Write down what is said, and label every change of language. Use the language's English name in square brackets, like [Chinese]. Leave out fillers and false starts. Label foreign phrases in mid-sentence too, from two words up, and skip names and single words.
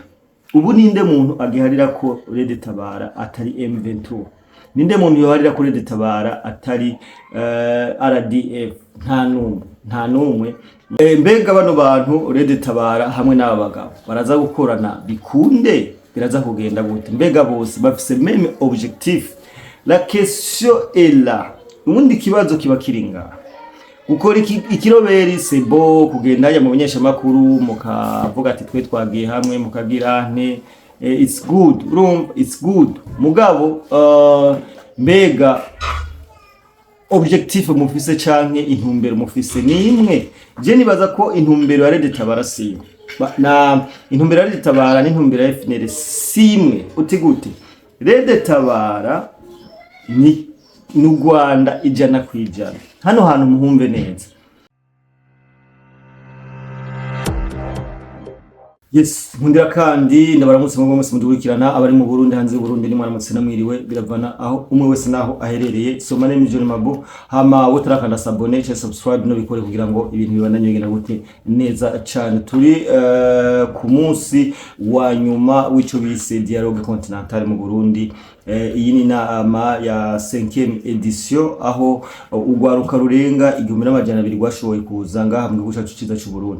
[Rundi] Ubu ninde muntu agiharira ko Rede Tabara atari M23? Ninde muntu yoharira ko Rede Tabara atari RDF? Nta numwe. Mbega bano bantu Rede Tabara hamwe n'aba bagabo baraza gukorana bikunde, biraza kugenda gute? Mbega bose bafise [French] même objectif? La question est là. [Rundi] Ubundi kibazo kiba kiringa gukora ikiroberi [French] c'est beau, [Rundi] kugenda ya mu banyesha makuru mukavuga ati twe twagiye hamwe mukagira nte, [English] it's good, it's good. [Rundi] Mugabo mbega objectif mufise canke intumbero mufise ni imwe? Je nibaza ko intumbero ya Rede Tabara siyo na intumbero ya Rede Tabara n'intumbero ya FNL simwe. Uti gute? Rede Tabara ni Rwanda 100%. Hano hantu muhumve neza. Yes, nkundira kandi ndabaramutse mu mwese mudurikirana abari mu Burundi, hanze y'u Burundi, ni mwaramutse namwiriwe, biravana aho umwe wese naho aherereye. [English] So my name is John Mabo. [Rundi] Hama wotarakanda sabone cyangwa subscribe no bikore kugira ngo ibintu bibandanye bigenda gute neza cyane. Turi ku munsi wa nyuma w'ico bise Dialogue Continental mu Burundi. Iyi ni nama ya 5e edition aho ugwaruka rurenga 1200 rwashoboye kuza ngaha mu gihugu cyacu cy'u Burundi.